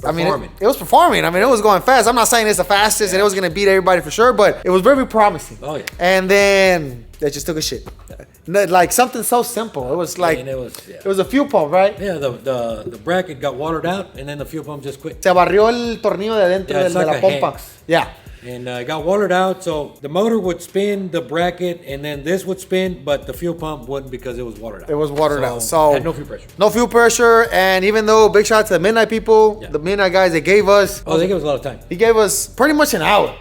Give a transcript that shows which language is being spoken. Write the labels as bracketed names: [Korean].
[English] performing. It was performing. I mean, it was going fast. I'm not saying it's the fastest and it was going to beat everybody for sure, but it was very promising. Oh, yeah. And then they just took a shit. Like something so simple. It was like, it was a fuel pump, right? Yeah, the bracket got watered out, and then the fuel pump just quit. [Spanish] Se barrió el tornillo de dentro de la pompa. [English] Yeah. And it got watered out, so the motor would spin the bracket, and then this would spin, but the fuel pump wouldn't because it was watered out. It was watered out. So had no fuel pressure. No fuel pressure, and even though big shout out to the Midnight people, the Midnight guys, they gave us. Oh, they gave us a lot of time. He gave us pretty much an hour.